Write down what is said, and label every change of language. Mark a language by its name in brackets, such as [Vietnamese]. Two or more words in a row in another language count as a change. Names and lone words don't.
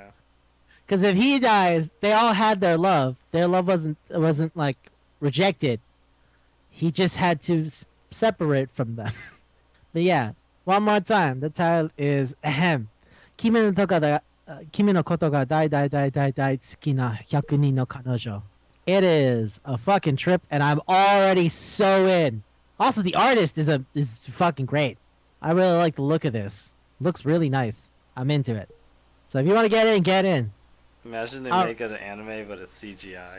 [English] Because if he dies, they all had their love. Their love wasn't like rejected. He just had to separate from them. But yeah, one more time. The title is ahem. [Japanese] Kimi no koto ga dai dai dai dai dai tsuki na 100 人の彼女. [English] It is a fucking trip, and I'm already so in. Also, the artist is fucking great. I really like the look of this. Looks really nice. I'm into it. So if you want to get in, get in. Imagine they Oh. make it an anime, but it's CGI.